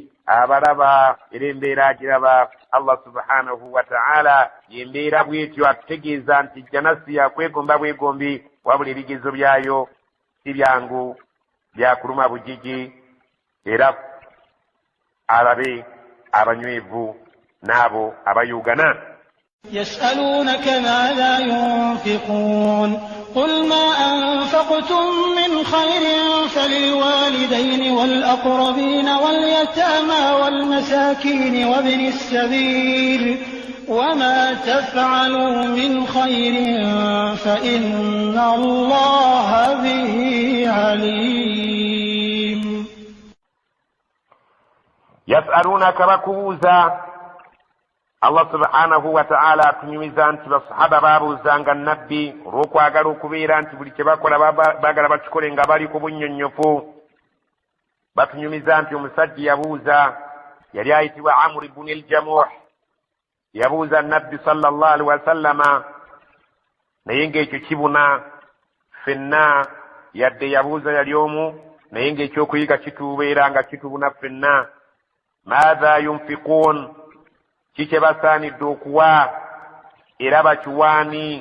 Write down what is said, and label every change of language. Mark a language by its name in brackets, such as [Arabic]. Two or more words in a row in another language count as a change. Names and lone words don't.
[Ganda] Abalaba era embeera agiraba. [Arabic] الله سبحانه وتعالى [Ganda] yembeera bwetyo atutegeeza nti jjana si yakwegomba bwegombi, wabula ebigezo byayo si byangu, byakuluma bujiji. Era alabe abanywevu n'abo abayugana. [Arabic] يسألونك ماذا ينفقون قل ما أنفقتم من خير فللوالدين والأقربين واليتامى والمساكين وابن السبيل وما تفعلوا من خير فإن الله به عليم. [Ganda] يسألونك بكوزا [Arabic] الله سبحانه وتعالى [Ganda] atunyumiza nti basahaba baabuuzanga nabbi olw'okwagala okubeera nti buli kye bakola baagala bakikole nga bali ku bunnyonnyofu. Batunyumiza nti omusajja yabuuza, yali ayitibwa Amr ibn al-Jamuh, yabuuza nabbi [Arabic] صلى الله عليه وسلم, [Ganda] naye ng'ekyo kibuna ffenna, yadde yabuuza yali omu, naye ng'ekyokuyiga kitubeera nga kitubuna ffenna. [Arabic] ماذا ينفقون, [Ganda] kike basaanidde okuwa era bakiwaani?